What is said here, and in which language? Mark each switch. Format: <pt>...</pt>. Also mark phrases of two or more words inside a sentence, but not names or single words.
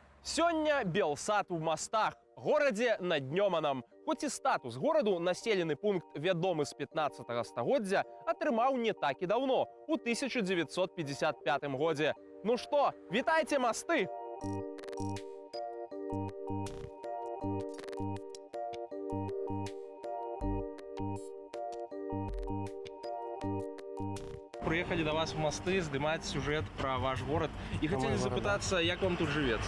<be>Сёння Белсад у мастах, горадзе над Днёманам. Хоць і статус гораду населены пункт вядомы з 15 стагоддзя атрымаў не так і даўно, у 1955 годзе. Ну што, вітайце масты!</be> <ru>Приехали до вас в мосты снимать сюжет про ваш город. И хотели запытаться, как вам тут живется?</ru>